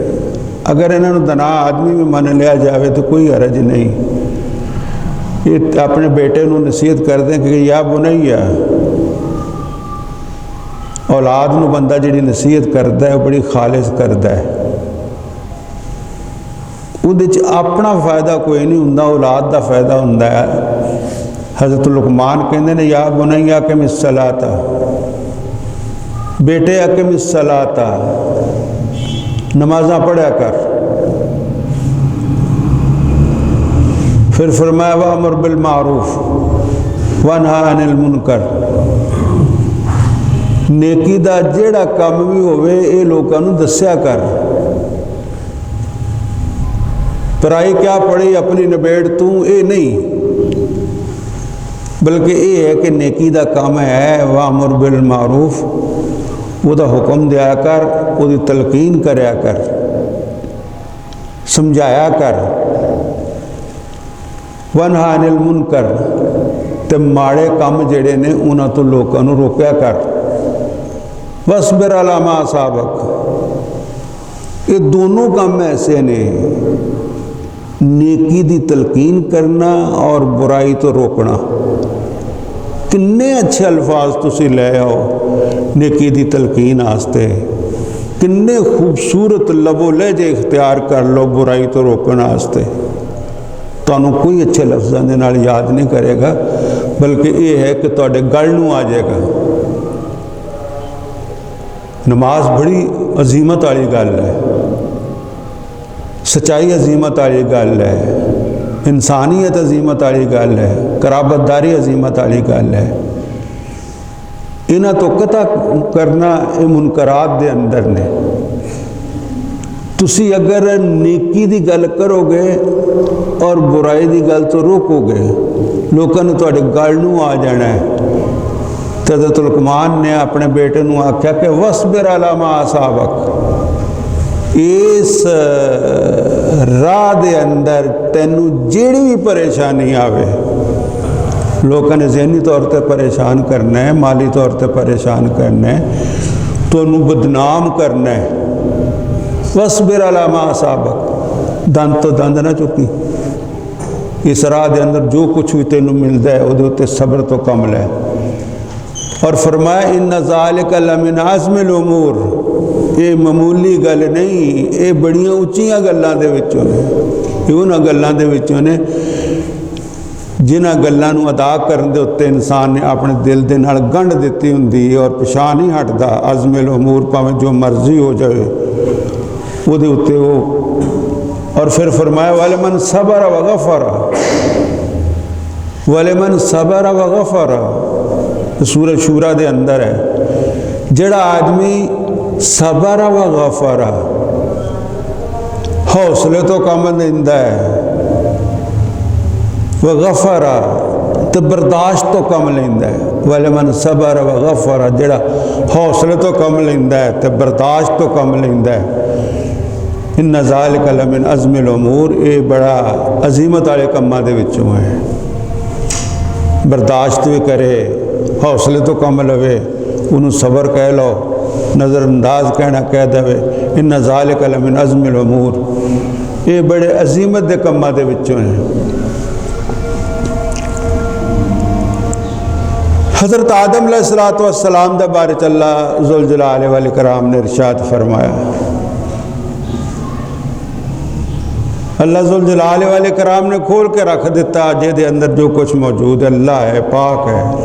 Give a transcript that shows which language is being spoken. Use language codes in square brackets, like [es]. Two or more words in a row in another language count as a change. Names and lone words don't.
[pa] اگر انہاں نوں دنا آدمی بھی من لیا جاوے تو کوئی حرج نہیں۔ یہ اپنے بیٹے نوں نصیحت کر دیں کہ [ar] یا بنیا، [pa] اولاد نو بندہ جڑی نصیحت کرتا ہے وہ بڑی خالص کرتا ہے، وہ اپنا فائدہ کوئی نہیں ہوندا، اولاد دا فائدہ ہوندا ہے۔ حضرت لقمان کہندے نے [ar] یا بنیا اقم الصلاۃ، [pa] بیٹے [ar] اقم الصلاۃ، [pa] نمازاں پڑھیا کر۔ [ar] پھر فرمایا وامر بالمعروف وانہا عن المنکر، [pa] نیکی دا جیڑا کام بھی ہوئے اے لوگاں نوں دسیا کر۔ پرائی کیا پڑھی اپنی نبیڑ تو اے نہیں، بلکہ اے ہے کہ نیکی دا کام ہے [ar] وامر بالمعروف، [pa] وہ دا حکم دیا کر، وہ دی تلقین کریا کر، سمجھایا کر۔ [ar] وانہا عن المنکر، [pa] تے ماڑے کام جڑے نے انہاں تو لوگاں نوں روکیا کر۔ [ar] وَاصْبِرْ عَلَىٰ مَا أَصَابَكَ، [pa] یہ دونوں کام ایسے نے، نیکی دی تلقین کرنا اور برائی تو روکنا۔ کنے اچھے الفاظ تسی لے آؤ نیکی دی تلقین آستے، کنے خوبصورت لب و لہجے اختیار کر لو برائی تو روکنا آستے، تو انہوں کوئی اچھے لفظاں دے نال یاد نہیں کرے گا، بلکہ یہ ہے کہ تواڈے گل نوں آ جائے گا۔ نماز بڑی عظیمت والی گل ہے، سچائی عظیمت والی گل ہے، انسانیت عظیمت والی گل ہے، قرابت داری عظیمت والی گل ہے۔ انہاں تو قطع کرنا یہ منکرات دے اندر نے۔ تسی اگر نیکی دی گل کرو گے اور برائی دی گل تو روکو گے، لوگوں نے تواڈے گل نوں آ جانا ہے۔ حضرت لقمان نے اپنے بیٹے نوں آکھیا کہ [ar] وَاصْبِرْ عَلَىٰ مَا أَصَابَكَ، [pa] اس راہ دے اندر تینوں جیڑی بھی پریشانی آوے، لوگوں نے ذہنی طور تے پریشان کرنا ہے، مالی طور تے پریشان کرنا ہے، تو انہوں بدنام کرنا ہے۔ [ar] وَاصْبِرْ عَلَىٰ مَا أَصَابَكَ، [pa] دند تو دند نہ چکی، اس راہ دے اندر جو کچھ بھی تینوں ملتا ہے وہ تے صبر تو کم لے۔ اور فرمایا [ar] ان ذالک لمن عزم الامور، [pa] یہ معمولی گل نہیں، یہ بڑیاں اچھیاں گلاں دے وچوں نے، یہ انہاں گلاں دے وچوں نے جنہاں گلاں نوں ادا کرن دے اُتے انسان نے اپنے دل دے نال گنڈ دتی ہوندی اور پچھا نہیں ہٹدا۔ [ar] عزم الامور [pa] پاویں جو مرضی ہو جائے، وہ دے اتے وہ اور پھر فرمایا [ar] وَلِمَنْ صَبَرَ وَغَفَرَ وَلِمَنْ صَبَرَ وَغَفَرَ [pa] سورہ شورا دے اندر ہے جڑا آدمی [ar] صبر و غفر [pa] حوصلے تو کم لیندہ ہے وغفر تو برداشت تو کم لیندہ ہے [ar] وَلِمَنْ صَبَرَ وَغَفَرَ [pa] جڑا حوصلے تو کم لیندہ ہے تو برداشت تو کم لیندہ ہے [ar] اِنَّ ذَلِكَ لَمِنْ عَزْمِ الْأُمُورِ [pa] اے بڑا عظیمت والے کماں دے وچوں ہے برداشت بھی کرے حوصلے تو کم لوے انہوں صبر کہہ لو نظر انداز کہنا کہہ دے [ar] اِنَّ ذَلِكَ لَمِنْ عَزْمِ الْأُمُورِ [pa] اے بڑے عظیمت دے کماں دے وچوں ہیں حضرت آدم علیہ السلام دے بارے اللہ ذوالجلال والاکرام نے ارشاد فرمایا اللہ ذوالجلال والاکرام نے کھول کے رکھ دیتا جے دے اندر جو کچھ موجود ہے اللہ ہے پاک ہے